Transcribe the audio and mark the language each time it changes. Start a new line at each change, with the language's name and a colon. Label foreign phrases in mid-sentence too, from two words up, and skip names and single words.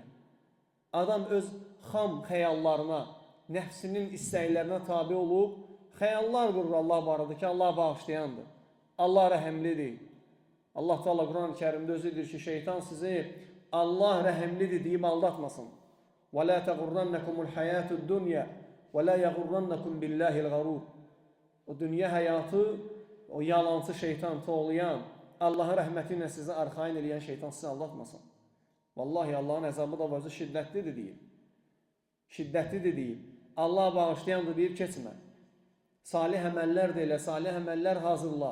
Azerbaijani: Adam öz xam xəyallarına, nəfsinin istəklərinə tabi olub, xəyallar qurur Allah barədə ki, Allah bağışlayandır, Allah rəhəmlidir. Allah Teala Quran-ı Kərimdə özüdür ki, şeytan sizi Allah rəhəmlidir deyib aldatmasın.
Arabic: وَلَا تَغُرَّنَّكُمُ الْحَيَاةُ الدُّنْيَا وَلَا يَغُرَّنَّكُمْ بِاللّٰهِ الْغَرُورِ.
Azerbaijani: O dünya həyatı, o yalancı şeytan, toğlayan, Allahın rəhməti ilə sizi arxain eləyən şeytan sizi aldatmasın. Vallahi Allahın əzabı da vəzi şiddətlidir deyil. Şiddətlidir deyil. Allah bağışlayandır deyib keçmə. Salih əməllər də elə, salih əməllər hazırla.